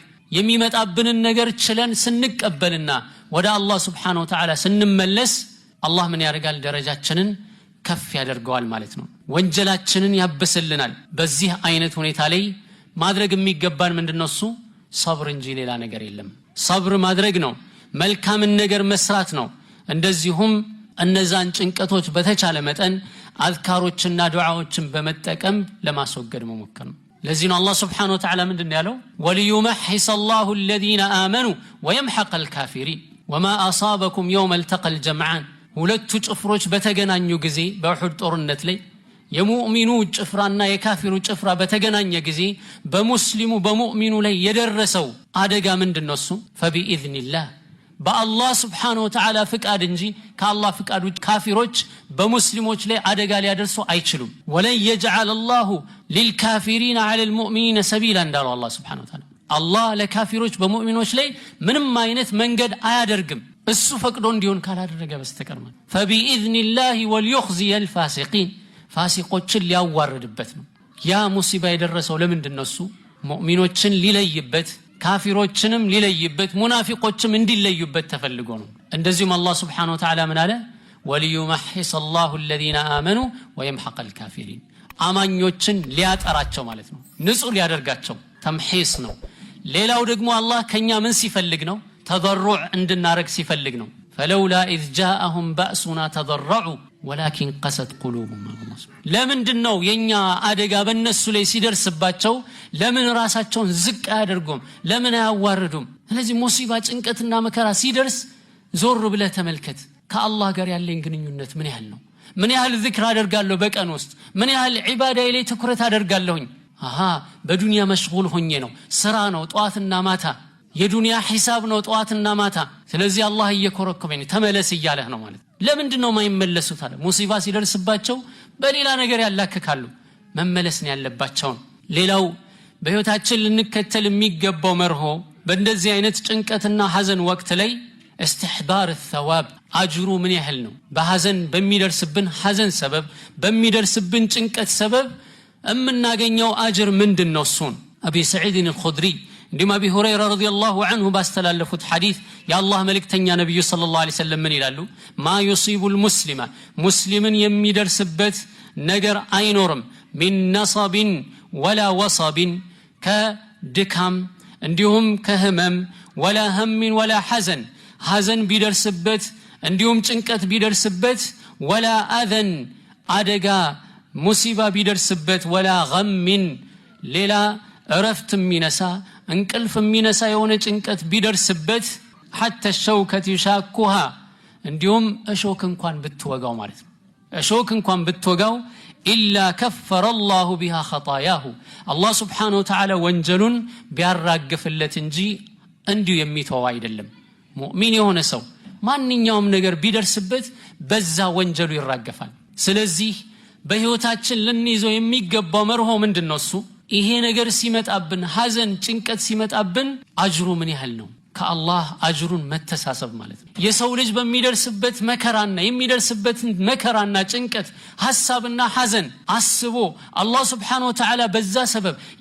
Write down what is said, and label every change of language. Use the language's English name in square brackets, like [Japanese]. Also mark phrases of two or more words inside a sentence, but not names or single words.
[Amharic] የሚመጣብንን ነገር ችለን ስንቀበልና ወደ አላህ [Arabic] سبحانه وتعالى [Amharic] ስንመለስ አላህ ምን ያደርጋል ደረጃችንን ከፍ ያደርገዋል ማለት ነው ወንጀላችንን ያበስልናል በዚህ አይነት ሁኔታ ላይ ማድረግ የሚገባን ምንድነው እሱ ሰብር እንጂ ሌላ ነገር የለም ሰብር ማድረግ ነው መልካምን ነገር መስራት ነው እንደዚሁም እነዛን ጭንቀቶች በተቻለ መጠን አዝካሮችና ዱዓዎችን በመጠቀም ለማስወገድ መሞከር ነው ለዚህ ነው አላህ [Arabic] سبحانه وتعالى [Amharic] ምንድነው ያለው [Arabic] وليمحص الله الذين آمنوا ويمحق الكافرين وما أصابكم يوم التقى الجمعان [Amharic] ሁለቱ ጭፍሮች በተገናኙ ጊዜ በኡሁድ ጦርነት ላይ የሙእሚኑ ጭፍራና የካፊሩ ጭፍራ በተገናኘ ጊዜ በሙስሊሙ በሙእሚኑ ላይ የደረሰው አደጋ ምንድነው እሱ [Arabic] فبإذن الله [Amharic] በአላህ [Arabic] سبحانه وتعالى [Amharic] ፍቃድ እንጂ ከአላህ ፍቃድ ውጭ ካፊሮች በሙስሊሞች ላይ አደጋ ሊያደርሱ አይችሉም [Arabic] ولن يجعل الله للكافرين على المؤمنين سبيلا [Amharic] እንዳለው አላህ [Arabic] سبحانه وتعالى [Amharic] አላህ ለካፊሮች በሙእሚኖች ላይ ምንም አይነት መንገድ አያደርግም እሱ ፈቅዶ እንዲሆን ካላደረገ በስተቀር ማለት [Arabic] فبإذن الله وليخزي الفاسقين [Amharic] ፋሲቆችን ሊያዋርድበት ነው ያ ሙሲባ የደረሰው ለምንድነው እሱ ሙእሚኖችን ሊለይበት ካፊሮችንም ሊለይበት ሙናፊቆችም እንዲለዩበት ተፈልጎ ነው እንደዚሁም አላህ [Arabic] سبحانه وتعالى [Amharic] ምን አለ [Arabic] وليمحص الله الذين آمنوا ويمحق الكافرين [Amharic] አማኞችን ሊያጠራቸው ማለት ነው ንጹህ ሊያደርጋቸው ተምሒስ ነው ሌላው ደግሞ አላህ ከኛ ምን ሲፈልግ ነው ተضرع እንድናረግ ሲፈልግ ነው [Arabic] فلولا إذ جاءهم بأسنا تضرعوا ولكن قست قلوبهم الله [Amharic] ለምንድነው የኛ አደጋ በእነሱ ላይ ሲደርስባቸው ለምን ራሳቸውን ዝቅ አያደርጉም ለምን አያዋርዱም ስለዚህ ሙሲባ ጭንቀትና መከራ ሲደርስ ዞር ብለህ ተመልከት ከአላህ ጋር ያለኝ ግንኙነት ምን ያህል ነው ምን ያህል ዚክር አደርጋለሁ በቀን ውስጥ ምን ያህል ዒባዳዬ ላይ ትኩረት አደርጋለሁኝ በዱንያ መሽጉል ሆኜ ነው ስራ ነው ጧትና ማታ የዱንያ ሒሳብ ነው ጧትና ማታ ስለዚህ አላህ እየኮረኮመኝ ተመለስ ይያለህ ነው ማለት ለምንድነው ማይመለሱት አለ ሙሲባ ሲደርስባቸው በሌላ ነገር ያላከካሉ መመለስ ነው ያለባቸው ሌላው በህይወታችን ልንከተል የሚገባው መርሆ በእንደዚህ አይነት ጭንቀትና ሐዘን ወቅት ላይ [Arabic] استحضار الثواب [Amharic] አጅሩ ምን ያህል ነው በሐዘን በሚደርስብን ሐዘን ሰበብ በሚደርስብን ጭንቀት ሰበብ እምናገኘው አጅር ምንድነው እሱን አቢ ሰዒድ الخدري እንዲሁም አቢ ሁረይራ [Arabic] رضي الله عنه [Amharic] ባስተላለፉት ሐዲስ የአላህ መልእክተኛ ነብዩ [Arabic] صلى الله عليه وسلم [Amharic] ምን ይላሉ [Arabic] ما يصيب المسلم [Amharic] ሙስሊምን የሚደርስበት ነገር አይኖርም [Arabic] من نصب ولا وصب [Amharic] كدكام እንዲሁም ከህመም [Arabic] ولا هم ولا حزن [Amharic] ሐዘን ቢደርስበት እንዲሁም ጭንቀት ቢደርስበት [Arabic] ولا اذن [Amharic] አደጋ ሙሲባ ቢደርስበት [Arabic] ولا غم [Amharic] ሌላ እረፍት የሚነሳ እንቅልፍ የሚነሳ የሆነ ጭንቀት ቢደርስበት [Arabic] حتى الشوكة يشاكها [Amharic] እንዲሁም እሾክ እንኳን ብትወጋው ማለት ነው እሾክ እንኳን ብትወጋው [Arabic] إلا كفر الله بها خطاياه الله سبحانه وتعالى [Amharic] ወንጀሉን ቢያራግፍለት እንጂ እንዲሁ የሚተው አይደለም ሙእሚን የሆነ ሰው ማንኛውም ነገር ቢደርስበት በዛ ወንጀሉ ይራገፋል ስለዚህ በህይወታችን ልንይዘው የሚገባው መርሆ ምንድነው እሱ ይሄ ነገር ሲመጣብን ሐዘን ጭንቀት ሲመጣብን አጅሩ ምን ያህል ነው ከአላህ አጅሩን መተሳሰብ ማለት ነው የሰው ልጅ በሚደርስበት መከራና የሚደርስበት መከራና ጭንቀት ሐሳብና ሐዘን አስቦ አላህ [Arabic] سبحانه وتعالى [Amharic] በዛ ሰበብ